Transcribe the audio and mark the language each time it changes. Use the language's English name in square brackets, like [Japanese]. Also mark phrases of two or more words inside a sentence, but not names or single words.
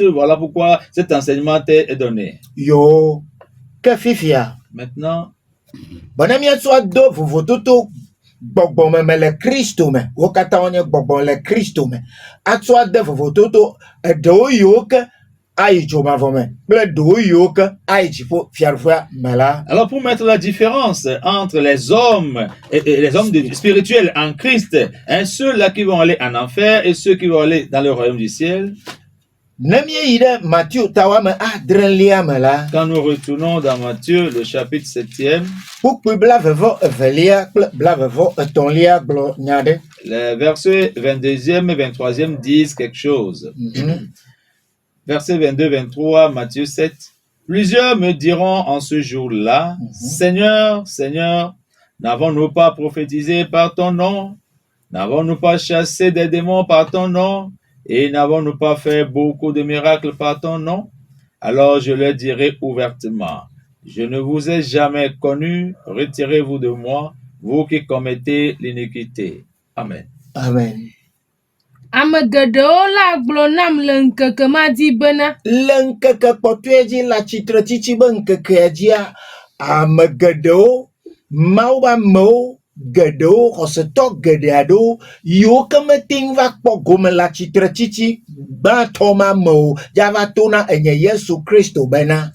[French] Voilà pourquoi cet enseignement t'est donné. [Ewe] Yo ke fifia [French] Maintenant, [Ewe] bena míatsɔ do vovototo gbɔgbɔ me le Kristo me wo katã wonye gbɔgbɔ le Kristo me atsɔ ade vovototo eɖewo yiwo ke ayi dzomavɔ me kple ɖewo yiwo ke ayi dziƒo fiaɖuƒea me la. [French] Alors, pour mettre la différence entre les hommes et les hommes spirituels en Christ, hein, ceux-là qui vont aller en enfer et ceux qui vont aller dans le royaume du ciel, [Ewe] Ne míeyi ɖe Matthieu tawame adrelia me la. [French] quand nous retournons dans Matthieu, le chapitre 7e, [Ewe] Kpukpui blavevɔ evelia kple blavevɔ etɔ̃lia gblɔ nya ɖe. [French] les versets 22e et 23e disent quelque chose. Versets 22-23, Matthieu 7. Plusieurs me diront en ce jour-là, Seigneur, Seigneur, n'avons-nous pas prophétisé par ton nom? N'avons-nous pas chassé des démons par ton nom? Et n'avons-nous pas fait beaucoup de miracles par ton nom? Alors je leur dirai ouvertement, je ne vous ai jamais connu, retirez-vous de moi, vous qui commettez l'iniquité. Amen. Amen. [Ewe] Ame geɖewo la gblɔ nam le ŋkeke ma dzi bena, Le ŋkeke kpɔtɔe dzi le atsitre tsitsi be ŋkekea dzia, ame geɖewo, Mawu be amewo geɖewo, xɔsetɔ geɖe aɖewo yiwo ke mete ŋu va kpɔ gome le atsitre tsitsi gbãtɔ ma me o, dzava to na enye Yesu Kristo bena,